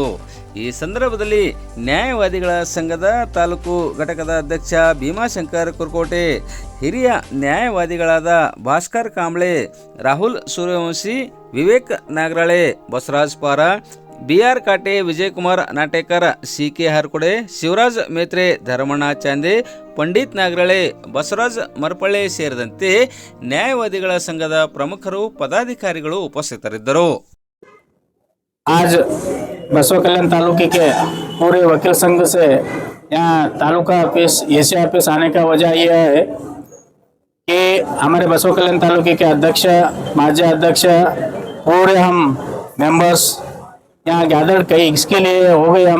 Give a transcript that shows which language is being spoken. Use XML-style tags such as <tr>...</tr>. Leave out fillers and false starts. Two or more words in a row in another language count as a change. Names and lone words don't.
<kn>ಈ ಸಂದರ್ಭದಲ್ಲಿ ನ್ಯಾಯವಾದಿಗಳ ಸಂಘದ ತಾಲೂಕು ಘಟಕದ ಅಧ್ಯಕ್ಷ ಭೀಮಾಶಂಕರ್ ಕುರ್ಕೋಟೆ, ಹಿರಿಯ ನ್ಯಾಯವಾದಿಗಳಾದ ಭಾಸ್ಕರ್ ಕಾಂಬ್ಳೆ, ರಾಹುಲ್ ಸೂರ್ಯವಂಶಿ, ವಿವೇಕ್ ನಾಗರಾಳೆ, ಬಸವರಾಜ್ ಪಾರ, BR ಕಾಟೆ, ವಿಜಯಕುಮಾರ್ ನಾಟೇಕರ್, CK ಹರ್ಕೊಡೆ, ಶಿವರಾಜ್ ಮೇತ್ರೆ, ಧರ್ಮಣ್ಣ ಚಾಂದೆ, ಪಂಡಿತ್ ನಾಗರಾಳೆ, ಬಸವರಾಜ್ ಮರ್ಪಳ್ಳೆ ಸೇರಿದಂತೆ ನ್ಯಾಯವಾದಿಗಳ ಸಂಘದ ಪ್ರಮುಖರು, ಪದಾಧಿಕಾರಿಗಳು ಉಪಸ್ಥಿತರಿದ್ದರು.</kn> <hi>आज बसवा तालुके के पूरे वकील संघ से यहाँ तालुका ऑफिस</hi> <en>AC office</en> <hi>आने का वजह यह है कि हमारे बसवा कल्याण तालुके के अध्यक्ष, माजी अध्यक्ष, पूरे हम मेंबर्स यहाँ गैदर्ड कई इसके लिए हो गए हम।</hi>